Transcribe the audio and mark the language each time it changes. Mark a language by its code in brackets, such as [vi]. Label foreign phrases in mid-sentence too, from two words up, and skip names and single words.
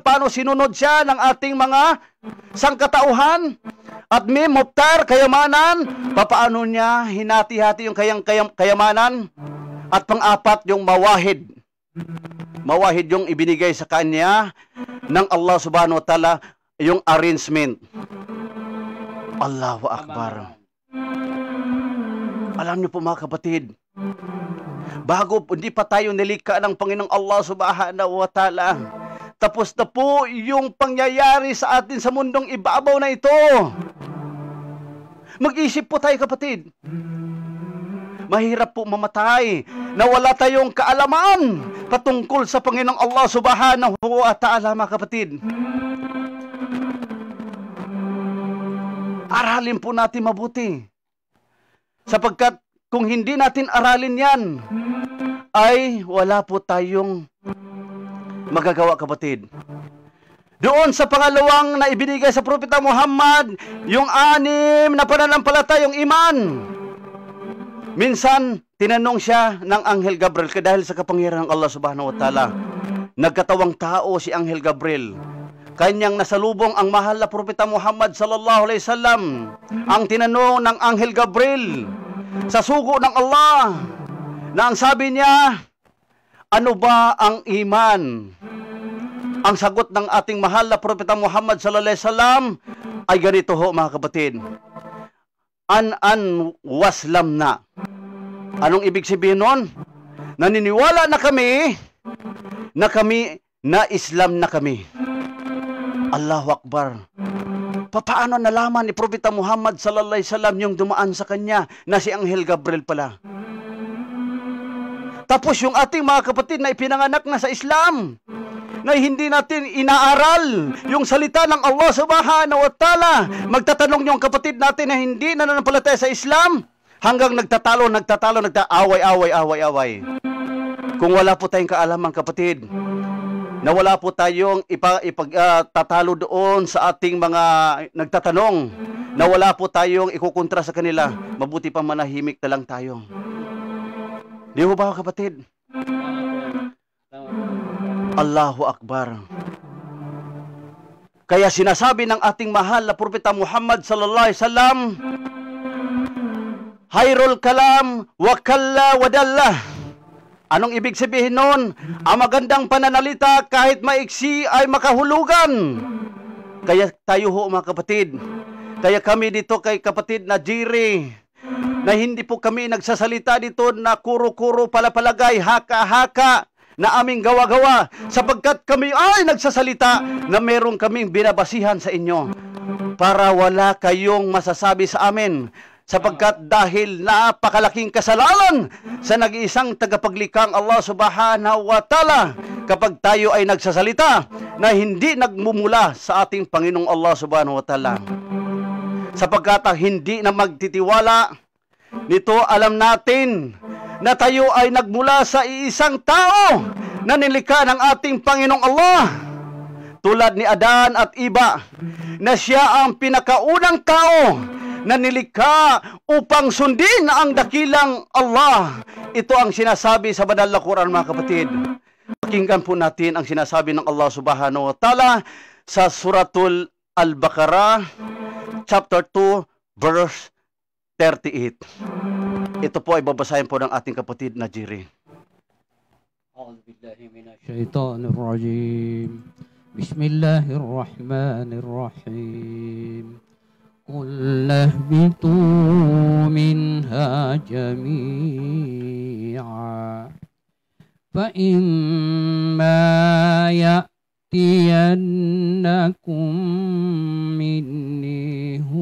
[tl] Paano sinunod siya ng ating mga sangkatauhan? At mim, muftar, kayamanan. Papaano niya hinati-hati yung kayamanan? At pang-4, yung mawahid. Mawahid yung ibinigay sa kanya ng Allah [ar] سبحانه وتعالى, [tl] yung arrangement. [ar] الله أكبر. [tl] Alam niyo po mga kapatid, bago hindi pa tayo nilikha ng Panginoong Allah [ar] سبحانه وتعالى, [tl] tapos na po yung pangyayari sa atin sa mundong ibabaw na ito. Mag-isip po tayo kapatid. Mahirap po mamatay na wala tayong kaalaman patungkol sa Panginoong Allah [ar] سبحانه وتعالى [tl] mga kapatid. Aralin po natin mabuti. Sapagkat kung hindi natin aralin yan, ay wala po tayong magagawa kapatid. Doon sa pangalawang na ibinigay sa Propeta Muhammad, yung 6 na pananampalatayang iman. Minsan, tinanong siya ng Anghel Gabriel dahil sa kapangyarihan ng Allah [ar] سبحانه وتعالى. [tl] Nagkatawang tao si Anghel Gabriel. Kanyang nasalubong ang mahal na Propeta Muhammad [ar] صلى الله عليه وسلم. [tl] Ang tinanong ng Anghel Gabriel sa sugo ng Allah, na ang sabi niya, ano ba ang iman? Ang sagot ng ating mahal na Propeta Muhammad [ar] صلى الله عليه وسلم [tl] ay ganito ho mga kapatid. An waslam na. Anong ibig sabihin nun? Naniniwala na kami na Islam na kami. [ar] الله أكبر. [tl] Paano nalaman ni Propeta Muhammad [ar] صلى الله عليه وسلم [tl] yung dumaan sa kanya na si Anghel Gabriel pala? Tapos yung ating mga kapatid na ipinanganak na sa Islam, na hindi natin inaaral yung salita ng Allah [ar] سبحانه وتعالى. [tl] Magtatanong yung kapatid natin na hindi nananampalataya sa Islam, hanggang nagtatalo, away. Kung wala po tayong kaalaman kapatid, na wala po tayong ipagtatalo doon sa ating mga nagtatanong, na wala po tayong ikukontra sa kanila, mabuti pa manahimik na lang tayo. Di mo ba kapatid? [ar] الله أكبر. [tl] Kaya sinasabi ng ating mahal na Propeta Muhammad [ar] صلى الله عليه وسلم, خير الكلام وقل ودل. [tl] Anong ibig sabihin nun? Ang magandang pananalita kahit maiksi ay makahulugan. Kaya tayo ho mga kapatid, kaya kami dito kay kapatid na Jiri, na hindi po kami nagsasalita dito na kuro-kuro, palapalagay, haka-haka na aming gawa-gawa, sapagkat kami ay nagsasalita na meron kaming binabasihan sa inyo para wala kayong masasabi sa amin, sapagkat dahil napakalaking kasalanan sa nag-iisang tagapaglikang Allah [ar] سبحانه وتعالى [tl] kapag tayo ay nagsasalita na hindi nagmumula sa ating Panginoong Allah [ar] سبحانه وتعالى. [tl] Sapagkat hindi na magtitiwala nito, alam natin na tayo ay nagmula sa iisang tao na nilikha ng ating Panginoong Allah, tulad ni Adan at Iba, na siya ang pinakaunang tao na nilikha upang sundin ang dakilang Allah. Ito ang sinasabi sa banal na Quran, mga kapatid. Pakinggan po natin ang sinasabi ng Allah [ar] سبحانه وتعالى [tl] sa Suratul Al-Baqarah, [en] chapter 2, verse 38. [tl] Ito po ay babasahin po ng ating kapatid na Jiri. [ar] أعوذ بالله من الشيطان الرجيم. بسم الله الرحمن الرحيم. قُلْ اهْبِطُوا مِنْهَا جَمِيعًا فَإِمَّا يَأْتِيَنَّكُمْ مِنِّي